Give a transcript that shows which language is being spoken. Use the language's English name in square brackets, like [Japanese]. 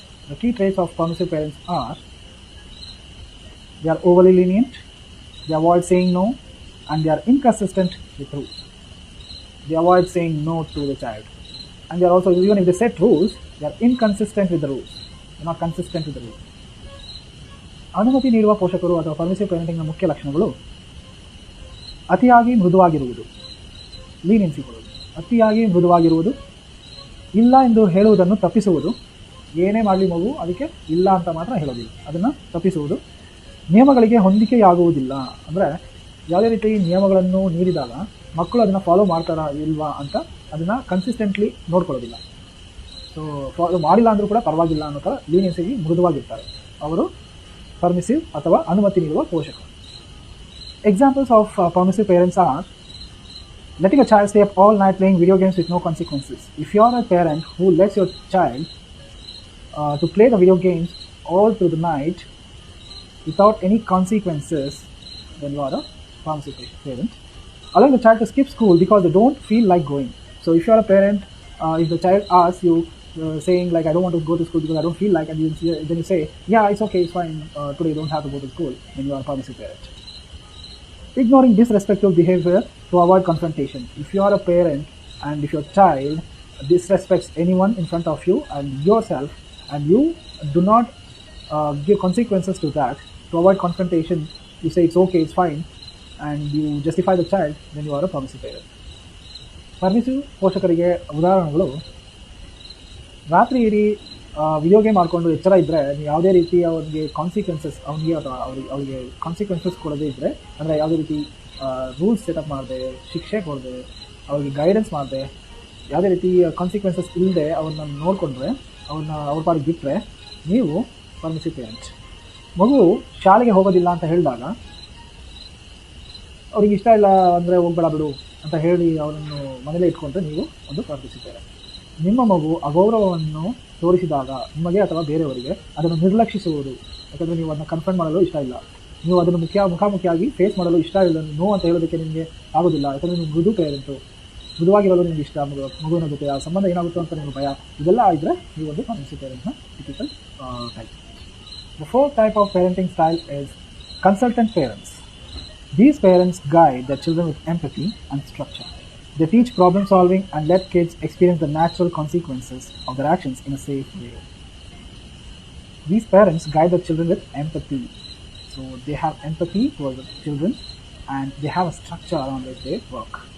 [English] The key traits of permissive parents are: they are overly lenient, they avoid saying no, and they are inconsistent with rules. They avoid saying no to the child, and they are also, even if they set rules, they are inconsistent with the rules. They are not consistent with the rules. [Kannada] ಅನುಮತಿ ನೀಡುವ ಪೋಷಕರು ಅಥವಾ ಪರ್ಮಿಸಿವ್ ಪೇರೆಂಟಿಂಗ್ನ ಮುಖ್ಯ ಲಕ್ಷಣಗಳು: ಅತಿಯಾಗಿ ಮೃದುವಾಗಿರುವುದು, ಲೀನಿಯನ್ಸಿ ಕೊಡುವುದು. ಅತಿಯಾಗಿ ಮೃದುವಾಗಿರುವುದು, ಇಲ್ಲ ಎಂದು ಹೇಳುವುದನ್ನು ತಪ್ಪಿಸುವುದು. ಏನೇ ಮಾಡಲಿ ಮಗು ಅದಕ್ಕೆ ಇಲ್ಲ ಅಂತ ಮಾತ್ರ ಹೇಳೋದಿಲ್ಲ, ಅದನ್ನು ತಪ್ಪಿಸುವುದು. ನಿಯಮಗಳಿಗೆ ಹೊಂದಿಕೆಯಾಗುವುದಿಲ್ಲ, ಅಂದರೆ ಯಾವುದೇ ರೀತಿ ನಿಯಮಗಳನ್ನು ನೀಡಿದಾಗ ಮಕ್ಕಳು ಅದನ್ನು ಫಾಲೋ ಮಾಡ್ತಾರಾ ಇಲ್ವಾ ಅಂತ ಅದನ್ನು ಕನ್ಸಿಸ್ಟೆಂಟ್ಲಿ ನೋಡ್ಕೊಳ್ಳೋದಿಲ್ಲ. ಸೊ ಫಾಲೋ ಮಾಡಿಲ್ಲ ಅಂದರೂ ಕೂಡ ಪರವಾಗಿಲ್ಲ ಅನ್ನೋ ಥರ ಲೀನಿಯನ್ಸಿಗೆ ಮೃದುವಾಗಿರ್ತಾರೆ ಅವರು ಪರ್ಮಿಸಿವ್ ಅಥವಾ ಅನುಮತಿ ನೀಡುವ ಪೋಷಕರು. [English] Examples of permissive parents are: letting a child stay up all night playing video games with no consequences. If you are a parent who lets your child to play the video games all through the night without any consequences, then you are a permissive parent. Allowing the child to skip school because they don't feel like going. So if you are a parent, if the child asks you saying like, I don't want to go to school because I don't feel like, and then you say, yeah, it's okay, it's fine, today you don't have to go to school, then you are a permissive parent. Ignoring disrespectful behavior to avoid confrontation. If you are a parent and if your child disrespects anyone in front of you and yourself, and you do not give consequences to that, to avoid confrontation, you say it's okay, it's fine, and you justify the child, then you are a permissive parent. [Kannada] ಪರ್ಮಿಸಿವ್ ಪೋಷಕರಿಗೆ ಉದಾಹರಣೆಗಳು: ರಾತ್ರಿ ಇಡೀ video game ಆಡ್ಕೊಂಡು ಎಚ್ಚರ ಇದ್ದರೆ ನೀವು ಯಾವುದೇ ರೀತಿ ಅವನಿಗೆ ಕಾನ್ಸಿಕ್ವೆನ್ಸಸ್ ಅವರಿಗೆ ಕಾನ್ಸಿಕ್ವೆನ್ಸಸ್ ಕೊಡದೇ ಇದ್ದರೆ, ಅಂದರೆ ಯಾವುದೇ ರೀತಿ ರೂಲ್ಸ್ ಸೆಟಪ್ ಮಾಡದೆ, ಶಿಕ್ಷೆ ಕೊಡದೆ, ಅವ್ರಿಗೆ ಗೈಡೆನ್ಸ್ ಮಾಡದೆ, ಯಾವುದೇ ರೀತಿ ಕಾನ್ಸಿಕ್ವೆನ್ಸಸ್ ಇಲ್ಲದೆ ಅವ್ರನ್ನ ನೋಡಿಕೊಂಡ್ರೆ, ಅವ್ರ ಪಾಡಿಗೆ ಬಿಟ್ಟರೆ ನೀವು ಪರ್ಮಿಸಿವ್ ಪೇರೆಂಟ್. ಮಗು ಶಾಲೆಗೆ ಹೋಗೋದಿಲ್ಲ ಅಂತ ಹೇಳಿದಾಗ ಅವ್ರಿಗೆ ಇಷ್ಟ ಇಲ್ಲ ಅಂದರೆ ಹೋಗ್ಬೇಡ ಬಿಡು ಅಂತ ಹೇಳಿ ಅವರನ್ನು ಮನೇಲೇ ಇಟ್ಕೊಂಡ್ರೆ ನೀವು ಒಂದು ಪರ್ಮಿಸಿವ್ ಪೇರೆಂಟ್. ನಿಮ್ಮ ಮಗು ಅಗೌರವವನ್ನು ತೋರಿಸಿದಾಗ ನಿಮಗೆ ಅಥವಾ ಬೇರೆಯವರಿಗೆ ಅದನ್ನು ನಿರ್ಲಕ್ಷಿಸುವುದು, ಯಾಕಂದರೆ ನೀವು ಅದನ್ನು ಕನ್ಫರ್ಟ್ ಮಾಡಲು ಇಷ್ಟ ಇಲ್ಲ, ನೀವು ಅದನ್ನು ಮುಖಾಮುಖಿಯಾಗಿ ಫೇಸ್ ಮಾಡಲು ಇಷ್ಟ ಇಲ್ಲ, ನೋ ಅಂತ ಹೇಳೋದಕ್ಕೆ ನಿಮಗೆ ಆಗೋದಿಲ್ಲ, ಯಾಕಂದರೆ ನೀವು ಮೃದು ಪೇರೆಂಟು, ಮೃದುವಾಗಿರೋದು ನಿಮ್ಗೆ ಇಷ್ಟ, ಮಗುವಿನ ಜೊತೆ ಆ ಸಂಬಂಧ ಏನಾಗುತ್ತೋ ಅಂತ ನಿಮಗೆ ಭಯ, ಇದೆಲ್ಲ ಇದ್ದರೆ ನೀವು ಒಂದು ಪರ್ಮಿಸಿವ್ ಪೇರೆಂಟ್ನ typical type. [English] The fourth type of parenting style is consultant parents. These parents guide their children with empathy and structure. They teach problem solving and let kids experience the natural consequences of their actions in a safe way. These parents guide their children with empathy. So they have empathy towards the children and they have a structure around which they work.